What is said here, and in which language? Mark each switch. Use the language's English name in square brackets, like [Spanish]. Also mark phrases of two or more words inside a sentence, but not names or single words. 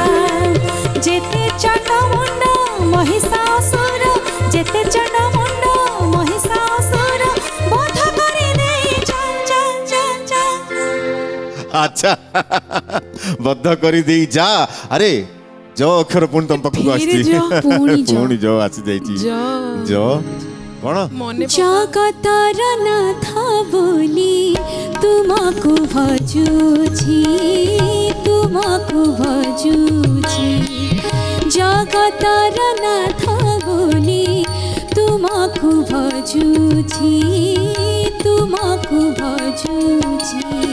[Odia] ଯେତେ ଚଣ୍ଡ ମୁଣ୍ଡ ମହିଷାସୁର, ଯେତେ ଚଣ୍ଡ ମୁଣ୍ଡ ମହିଷାସୁର ବନ୍ଦ କରି ଦେଇ ଯା ଯା ଯା ଯା। ଅଚ୍ଛା ବଦ୍ଧ କରି ଦେଇ ଯା। ଅରେ ଜ ଅକ୍ଷର ପୁଣି ତୁମ ପାଖୁ ଆସି ପୁଣି ଜ ଆସି ଯାଇଚି। [Hindi] ज कौन? [Odia] ଜଗତର ନାଥ ବୋଲି ତୁମକୁ ଭଜୁଛି, ତୁମକୁ ଭଜୁଛି। ଜଗତର ନାଥ ବୋଲି ତୁମକୁ ଭଜୁଛି, ତୁମକୁ ଭଜୁଛି।